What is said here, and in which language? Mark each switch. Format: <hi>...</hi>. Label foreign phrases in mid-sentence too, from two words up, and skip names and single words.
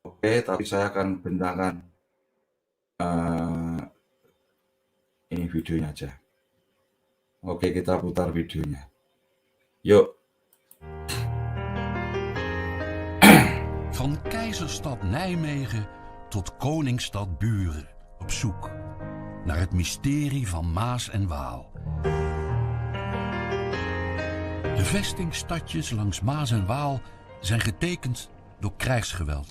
<id>Oke, tapi saya akan bentangkan ini videonya aja. Oke, kita putar videonya. Yuk.</id> <nl>Van keizerstad Nijmegen tot koningsstad Buren, op zoek naar het mysterie van Maas en Waal. De vestingstadjes langs Maas en Waal zijn getekend door krijgsgeweld.</nl>